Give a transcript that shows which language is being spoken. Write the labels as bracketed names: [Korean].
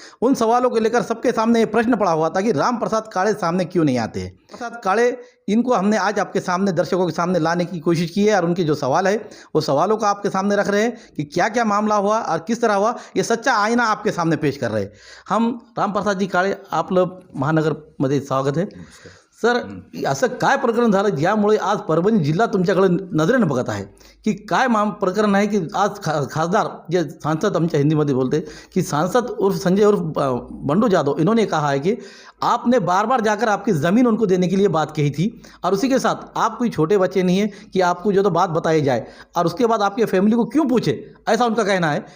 [Hindi] उन सवालों को लेकर सबके सामने ये प्रश्न पड़ा हुआ था कि राम प्रसाद काड़े सामने क्यों नहीं आते हैं। प्रसाद काड़े, इनको हमने आज आपके सामने, दर्शकों के सामने लाने की कोशिश की है और उनके जो सवाल है वो सवालों को आपके सामने रख रहे हैं कि क्या क्या मामला हुआ और किस तरह हुआ। ये सच्चा आईना आपके सामने पेश कर रहे हैं हम। [Marathi] राम प्रसाद जी काड़े, आपलं महानगरमध्ये स्वागत आहे सर। असं काय प्रकरण झालं ज्यामुळे आज परभणी जिल्हा तुमच्याकडे नजरेनं बघत आहे की काय प्रकरण आहे की आज खासदार जे सांसद, आमच्या हिंदीमध्ये बोलते कि सांसद उर्फ संजय उर्फ बंडू जादव, [Hindi] इन्होंने कहा है कि आपने बार बार जाकर आपकी ज़मीन उनको देने के लिए बात कही थी और उसी के साथ आप कोई छोटे बच्चे नहीं हैं कि आपको जो तो बात बताई जाए और उसके बाद आपके फैमिली को क्यों पूछे, ऐसा उनका कहना है।